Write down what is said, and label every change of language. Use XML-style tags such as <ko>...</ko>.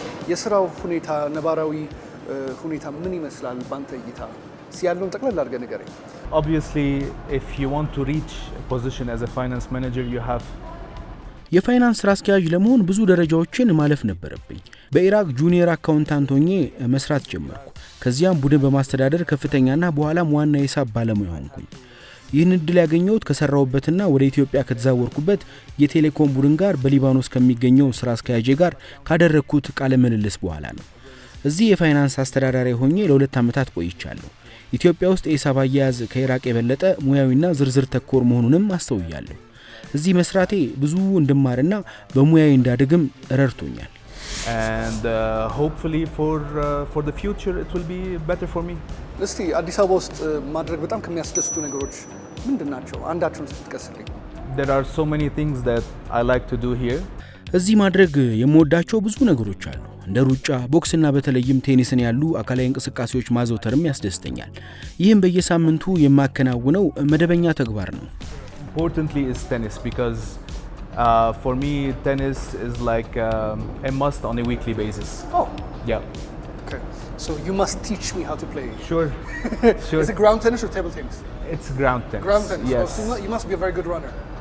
<am>የስራው ሁኔታ ነባራዊ ሁኔታ ምን ይመስላል ባንተ እይታ? ሲያለውን ጠቅላላ አድርገህ ንገረኝ።</am> <en>Obviously, if you want to reach a position as a finance manager, you have</en> <am>የፋይናንስ ስራ አስኪያጅ ለመሆን ብዙ ደረጃዎችን ማለፍ ነበረብኝ። በኢራቅ ጁኒየር አካውንታንት ሆኜ መስራት ጀመርኩ። ከዚያም ቡድን በማስተዳደር ከፍተኛና በኋላም ዋና የሂሳብ ባለሙያ ሆንኩኝ። ይህን እድል ያገኘሁት ከሰራውበትና ወደ ኢትዮጵያ ከተዛወርኩበት የቴሌኮም ቡድን ጋር በሊባኖስ ከሚገኘው ስራ አስኪያጅ ጋር ካደረኩት ቃለ ምልልስ በኋላ ነው። እዚህ የፋይናንስ አስተዳዳሪ ሆኜ ለ2 ዓመታት ቆይቻለሁ። ኢትዮጵያ ውስጥ የሂሳብ አያያዝ ከኢራቅ የበለጠ ሙያዊና ዝርዝር ተኮር መሆኑንም አስተውያለሁ። እዚህ መስራቴ ብዙ እንድማርና በሙያዬ እንዳድግም ረድቶኛል።</am> <en>And hopefully for the future it will be better for me.</en> <am>እስቲ አዲስ አበባ ውስጥ ማድረግ በጣም ከሚያስደስቱ ነገሮች ምንድናቸው? አንዳችሁን ስትጥቀስልኝ።</am> <en>There are so many things that I like to do here.</en> <am>እዚህ ማድረግ የምወዳቸው ብዙ ነገሮች አሉ። እንደ ሩጫ፣ ቦክስና በተለይም ቴኒስን ያሉ አካላዊ እንቅስቃሴዎች ማዘውተርም ያስደስተኛል። ይህም በየሳምንቱ የማከናውነው መደበኛ ተግባር ነው።</am> <en>Importantly is tennis because for me tennis is like a must on a weekly basis. Oh. Yeah. Okay. So you must teach me how to play. Sure. Sure. Is it ground tennis or table tennis? It's ground tennis. Ground tennis. Yes. Oh, so you must be a very good runner.</en>